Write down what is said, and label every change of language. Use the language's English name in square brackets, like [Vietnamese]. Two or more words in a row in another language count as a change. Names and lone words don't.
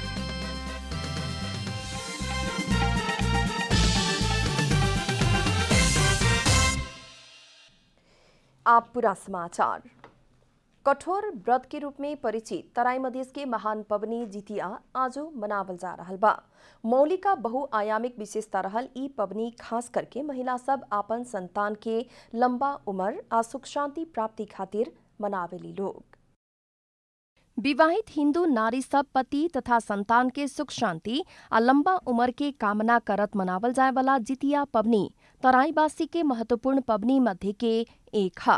[Bhojpuri] आप पूरा समाचार। कठोर व्रत के रूप में परिचित तराई मधेश के महान पवनी जितिया आज मनावल जा रहल बा। मौलिक बहुआयामिक विशेषता रहल ई पवनी खास करके महिला सब आपन संतान के लंबा उम्र आ सुख शांति प्राप्ति खातिर मनावेली लोग। विवाहित हिंदू नारी सब पति तथा संतान के सुख शांति आ लंबा उम्र के कामना करत मनावल जाए वाला जितिया पवनी तराईवासी के महत्वपूर्ण पवनी मध्य के एक है।